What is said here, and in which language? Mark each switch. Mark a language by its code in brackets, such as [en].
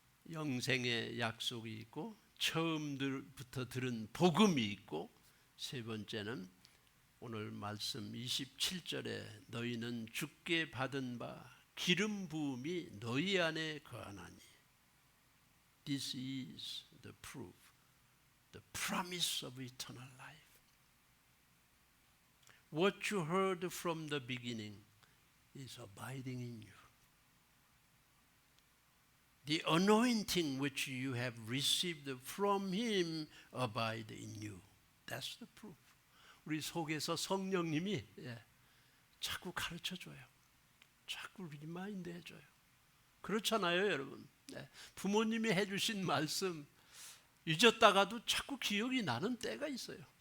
[ko] 영생의 약속이 있고 처음부터 들은 복음이 있고 세 번째는 오늘 말씀 27절에 너희는 주께 받은 바 기름 부음이 너희 안에 거하나니 [en] This is the proof. the promise of eternal life. What you heard from the beginning is abiding in you. The anointing which you have received from Him abide in you. That's the proof. [ko] 우리 속에서 성령님이 자꾸 가르쳐줘요. 자꾸 리마인드 해줘요. 그렇잖아요, 여러분. 부모님이 해주신 말씀 잊었다가도 자꾸 기억이 나는 때가 있어요.